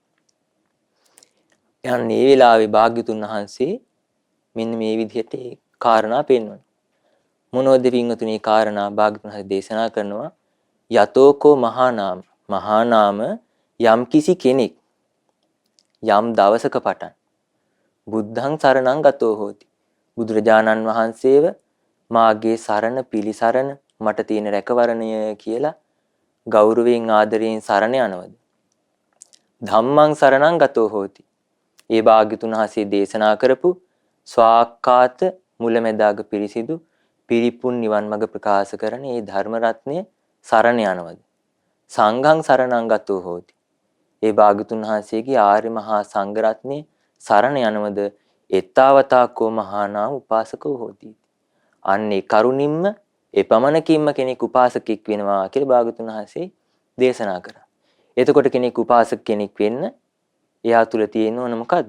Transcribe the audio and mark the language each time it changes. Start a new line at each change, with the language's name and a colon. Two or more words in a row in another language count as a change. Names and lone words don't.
Sinhala: යන්නේ මේ වෙලාවේ භාග්‍යතුන් වහන්සේ මෙන්න මේ විදිහට ඒ කාරණා පෙන්වනවා. මොනවද පින්වතුනි කාරණා භාග්‍යතුන් වහන්සේ දේශනා කරනවා?
Pali: යතෝකෝ මහා නාම. මහා නාම
Sinhala: යම් කිසි කෙනෙක් යම් දවසක පටන්
Pali: බුද්ධං සරණං ගතෝ හෝති.
Sinhala: බුදුරජාණන් වහන්සේව මාගේ සරණ පිළිසරණ මට තියෙන රැකවරණය කියලා ගෞරවයෙන් ආදරයෙන් සරණ යනවද?
Pali: ධම්මං සරණං ගතෝ හෝති.
Sinhala: ඒ භාග්‍යතුන් වහන්සේ දේශනා කරපු ස්වාක්කාත මුලැමැදාග පිරිසිදු පිරිපුන් නිවන් මඟ ප්‍රකාශ කරන ඒ ධර්ම රත්නය සරණ යනවද?
Pali: සංඝං සරණං ගතෝ හෝති.
Sinhala: ඒ භාග්‍යතුන් වහන්සේගේ ආර්ය මහා සංඝ රත්නය සරණ යනවද?
Pali: එත්තාවතාකෝ මහා නාම උපාසකෝ හෝති.
Sinhala: අන්නේ කරුණින්ම එපමණකින්ම කෙනෙක් උපාසකෙක් වෙනවා කියලා භාග්‍යතුන් වහන්සේ දේශනා කරා. එතකොට කෙනෙක් උපාසක කෙනෙක් වෙන්න එයා තුල තියෙන ඕන මොකද්ද?